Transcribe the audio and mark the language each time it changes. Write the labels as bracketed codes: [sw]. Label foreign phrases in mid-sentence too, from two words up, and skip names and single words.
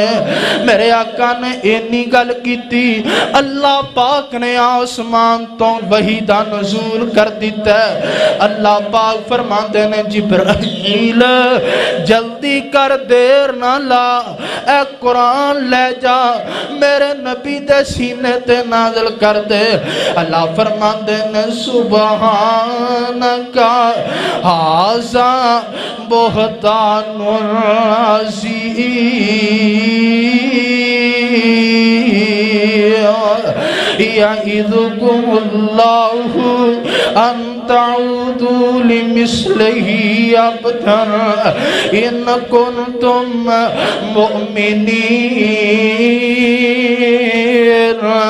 [pa] میرے آقا نے اینی گل کیتی، اللہ پاک نے آسمان توں وحی دا نزول کر دتا. اللہ پاک فرماتے نے جبرائیل جلدی کر دیر نہ لا، اے قرآن لے جا میرے نبی دے سینے تے نازل کر دے. اللہ فرماتے نے [ar] سبحانك هذا بهتان يعظكم الله أن تعودوا لمثله أبدا إن كنتم مؤمنين